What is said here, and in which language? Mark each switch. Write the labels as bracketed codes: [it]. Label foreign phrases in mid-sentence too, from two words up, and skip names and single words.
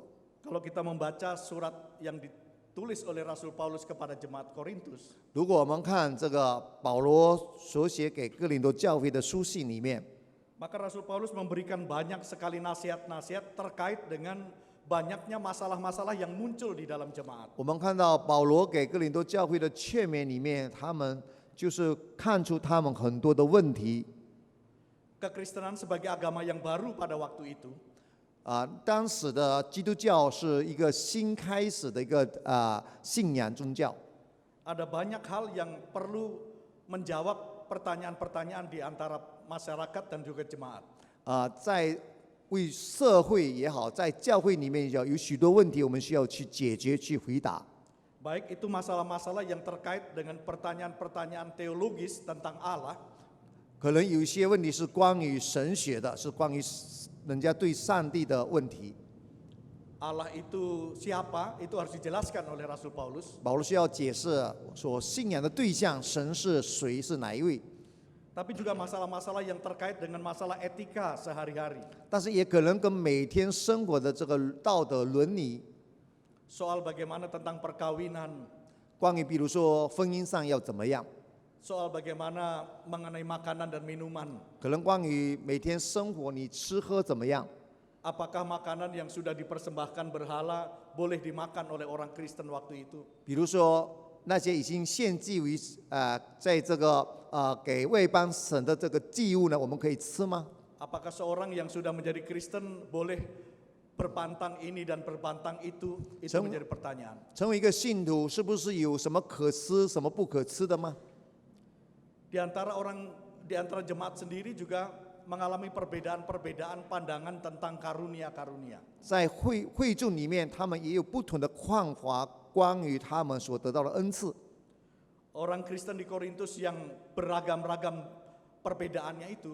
[id] Kalau kita membaca surat yang ditulis oleh Rasul Paulus kepada jemaat Korintus, [zh] 如果我们看这个保罗所写给哥林多教会的书信里面， [id] maka Rasul Paulus memberikan banyak sekali nasihat-nasihat terkait dengan banyaknya masalah-masalah yang muncul di dalam jemaat. [zh] 我们看到保罗给哥林多教会的劝勉里面，他们就是看出他们很多的问题。 [id] Kekristenan sebagai agama yang baru pada waktu itu, [zh] 当时的基督教是一个新开始的一个信仰宗教， [id] ada banyak hal yang perlu menjawab pertanyaan-pertanyaan di antara masyarakat dan juga jemaat. [zh] 在为社会也好，在教会里面有许多问题，我们需要去解决、去回答。 [id] Baik itu masalah-masalah yang terkait dengan pertanyaan-pertanyaan teologis tentang Allah, [zh] 可能有一些问题是关于神学的，是关于人家对上帝的问题。 [id] Allah itu siapa? Itu harus dijelaskan oleh Rasul Paulus. [zh] 保罗需要解释所信仰的对象，神是谁，是哪一位。 [id] Tapi juga masalah-masalah yang terkait dengan masalah etika sehari-hari. [zh] 但是也可能跟每天生活的这个道德伦理， [id] Soal bagaimana tentang perkawinan, [zh] 关于比如说婚姻上要怎么样， [id] soal bagaimana mengenai makanan dan minuman. [zh] 可能关于每天生活你吃喝怎么样， [id] Apakah makanan yang sudah dipersembahkan berhala boleh dimakan oleh orang Kristen waktu itu? [zh] 比如说那些已经献祭为在这个给外邦神的这个祭物呢，我们可以吃吗？ [id] Apakah seorang yang sudah menjadi Kristen boleh berpantang ini dan berpantang itu? Itu menjadi pertanyaan. [zh] 成为一个信徒，是不是有什么可吃、什么不可吃的吗？ [id] Di antara jemaat sendiri juga mengalami perbedaan-perbedaan pandangan tentang karunia-karunia. [zh] 在会众里面，他们也有不同的看法，关于他们所得到的恩赐。 [id] Orang Kristen di Korintus yang beragam-ragam perbedaannya itu,